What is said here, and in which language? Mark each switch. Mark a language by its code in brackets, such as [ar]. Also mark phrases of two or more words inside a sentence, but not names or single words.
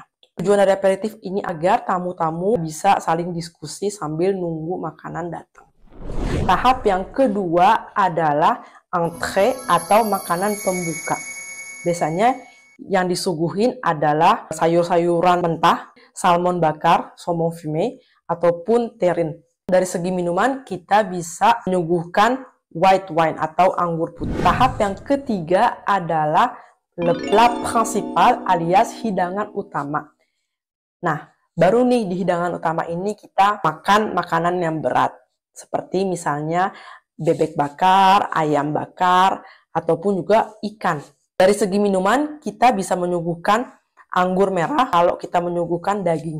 [id] Tujuan dari aperitif ini agar tamu-tamu bisa saling diskusi sambil nunggu makanan datang. Tahap yang kedua adalah entrée atau makanan pembuka. Biasanya yang disuguhin adalah sayur-sayuran mentah, salmon bakar, [fr] saumon fumé, [id] ataupun terrine. Dari segi minuman, kita bisa menyuguhkan [en] white wine [id] atau anggur putih. Tahap yang ketiga adalah [fr] le plat principal [id] alias hidangan utama. Nah, baru nih di hidangan utama ini kita makan makanan yang berat. Seperti misalnya bebek bakar, ayam bakar, ataupun juga ikan. Dari segi minuman, kita bisa menyuguhkan anggur merah kalau kita menyuguhkan daging.